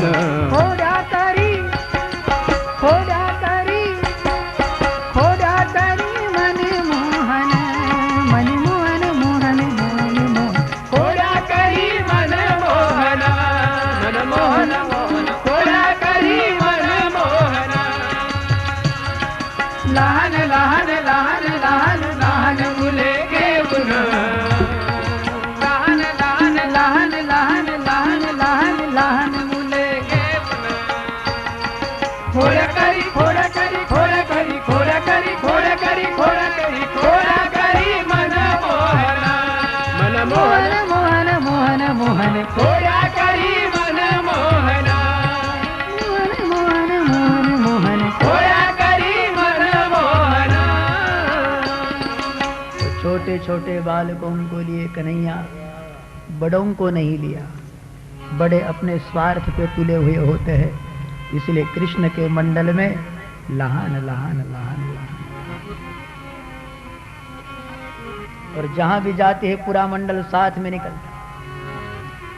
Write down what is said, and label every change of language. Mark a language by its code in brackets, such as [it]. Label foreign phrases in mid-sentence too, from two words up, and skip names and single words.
[mr] खोड्या करी खोड्या करी खोड्या करी मन मोहन मोहन मोहन मोहन खोड्या करी मन मोहन मोहन मोहन खोड्या करी मन मोहन। लहन लहन लहन लहन लहन मुले घेऊन लहन लहन लहन लहन लहन लहन लहन मुले घेऊन। खोड्या करी खोड्या करी खोड्या करी खोड्या करी खोड्या करी खोड्या करी खोड्या करी मन मोहन मोहन मोहन मोहन मोहन खोड्या करी मन मोहन मोहन मोहन मोहन खोड्या करी मन मोहन। [hi] छोटे छोटे बालकों को लिए कन्हैया, बड़ों को नहीं लिया। बड़े अपने स्वार्थ पे तुले हुए होते हैं, इसलिए कृष्ण के मंडल में [mr] लहान लहान लहान लहान। [hi] और जहां भी जाते हैं पूरा मंडल साथ में निकलता।